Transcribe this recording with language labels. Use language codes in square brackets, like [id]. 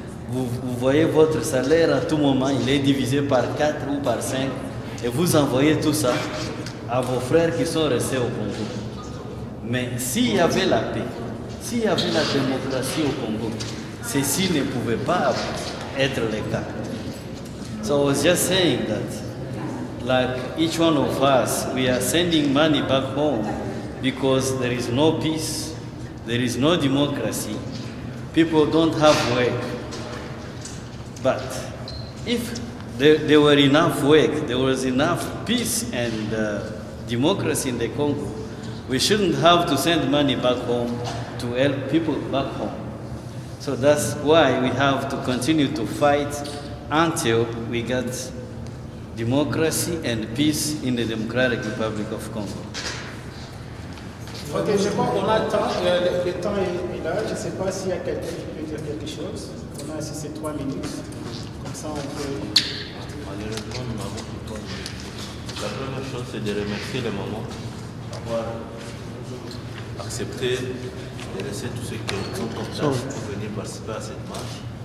[fr] Vous voyez votre salaire à tout moment, il est divisé par 4 ou par 5 et vous envoyez tout ça à vos frères qui sont restés au Congo. Mais s'il y avait la paix, s'il y avait la démocratie au Congo, ceci ne pouvait pas être le cas. [en] So I was just saying that, like each one of us, we are sending money back home because there is no peace, there is no democracy, people don't have work. But if there were enough work, there was enough peace and democracy in the Congo, we shouldn't have to send money back home to help people back home. So that's why we have to continue to fight until we get democracy and peace in the Democratic Republic of Congo. [fr] Ok, je crois qu'on a le temps. Le temps est là. Je ne sais pas s'il y a quelqu'un qui peut dire quelque chose. On a ces 3 minutes. Comme ça, on peut... Malheureusement, nous n'avons plus de temps. La première chose, c'est de remercier les mamans d'avoir accepté de laisser tous ceux qui sont en place pour venir participer à cette marche.